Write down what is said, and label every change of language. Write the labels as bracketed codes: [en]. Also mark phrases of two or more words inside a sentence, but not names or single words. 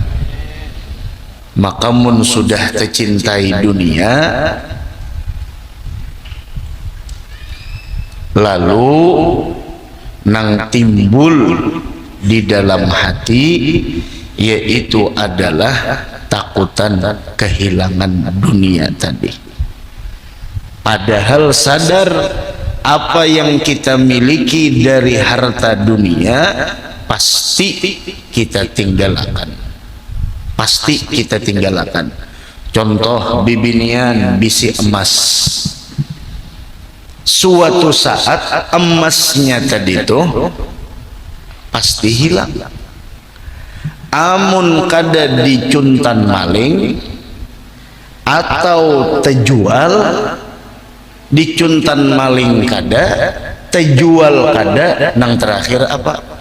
[bjn] Maka mun sudah tercintai dunia, lalu nang timbul di dalam hati yaitu adalah takutan kehilangan dunia tadi. [id] Padahal sadar apa yang kita miliki dari harta dunia pasti kita tinggalkan, pasti kita tinggalkan. [bjn] Contoh bibinian bisi emas, suatu saat emasnya tadi itu pasti hilang. Amun kada dicuntan maling atau terjual, dicuntan maling kada, terjual kada, nang terakhir apa?